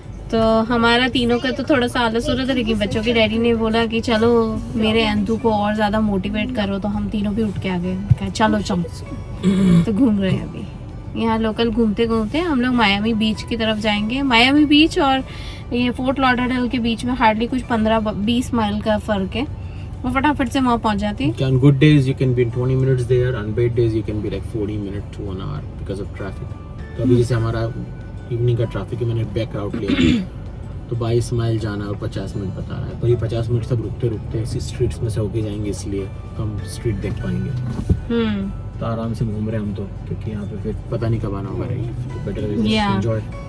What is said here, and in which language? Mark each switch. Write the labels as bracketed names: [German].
[Hindi] तो हमारा तीनों का तो थोड़ा सा आलस हो रहा था, लेकिन बच्चों के डैडी ने बोला कि चलो मेरे अंतु को और ज़्यादा मोटिवेट करो, तो हम तीनों भी उठ के आ गए, कहा चलो चलो। तो घूम रहे हैं अभी यहाँ लोकल। घूमते घूमते हम लोग मायामी बीच की तरफ जाएंगे। मायामी बीच और ये फोर्ट लॉडरडेल के बीच में हार्डली कुछ 15-20 माइल का फ़र्क है। वो फटाफट से वहाँ पहुँच जाती है। [English] On good days you can be in 20 minutes there, on bad days you can be like 40 minutes to 1 hour because of traffic. [Hindi] तो अभी जैसे हमारा इवनिंग का ट्रैफिक है, मैंने बैक राउट लिया तो 22 माइल जाना और 50 मिनट बता रहा है। पर ये 50 मिनट सब रुकते रुकते इसी स्ट्रीट्स में से होके जाएंगे, इसलिए हम स्ट्रीट देख पाएंगे। तो आराम से घूम रहे हैं हम तो, क्योंकि यहाँ पे फिर पता नहीं कब आना होगा। तो बेटर एंजॉय।